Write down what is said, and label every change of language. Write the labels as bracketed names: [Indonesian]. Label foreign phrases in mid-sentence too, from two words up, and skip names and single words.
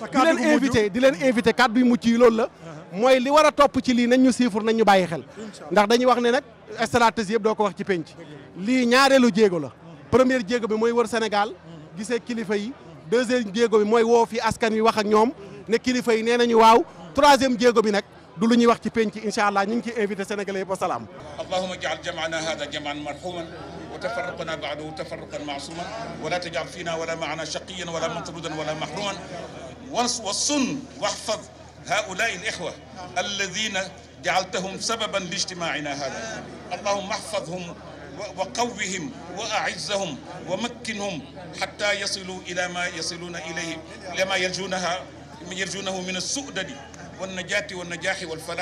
[Wolof] di leen invité kàddu yu mucc yi loolu la mooy li war a topp ci lii nañ ñu siifur nañ ñu bàyyi xel ndax dañuy wax ne nag stratégie yëpp doo ko wax ci penc lii ñaareelu jéego la première jéego bi mooy wër Sénégal gisee kilifa yi deuxième jéego bi mooy woo fi askan wi wax ak ñoom ne kilifa yi nee nañu waaw troisième jéego bi nag du lu ñuy wax ci penc [Arabic] إن شاء الله [Wolof] ñu ngi ciy [French] invité sénégalais [Wolof] yëpp wasalaam [Arabic] اللهم اجعل جمعنا هذا جمعا مرحوما وتفرقنا بعده تفرقا معصوما ولا تجعل فينا ولا معنا شقيا ولا مطرودا ولا محروما وصن واحفظ هؤلاء الإخوة الذين جعلتهم سببا لاجتماعنا هذا اللهم احفظهم وقوهم وأعزهم ومكنهم حتى يصلوا إلى ما يصلون إليه إلى ما يرجونه من السؤدد والنجاة والنجاح والفلاح